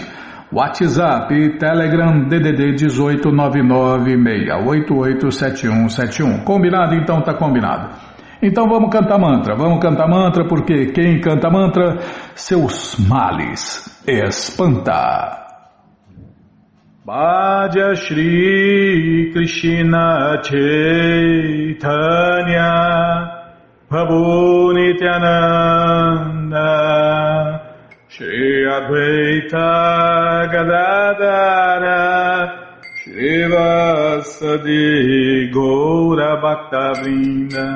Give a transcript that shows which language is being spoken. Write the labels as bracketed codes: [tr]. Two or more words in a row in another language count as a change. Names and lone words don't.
[pt] WhatsApp, Telegram, DDD 18996887171. Combinado? Então tá combinado. Então vamos cantar mantra, porque quem canta mantra, seus males espanta. [sa] Bhaja Shri Krishna Chaitanya Prabhu Nityananda Shri Advaita Gadadara Shri Vasadi Gaura Bhaktavrinda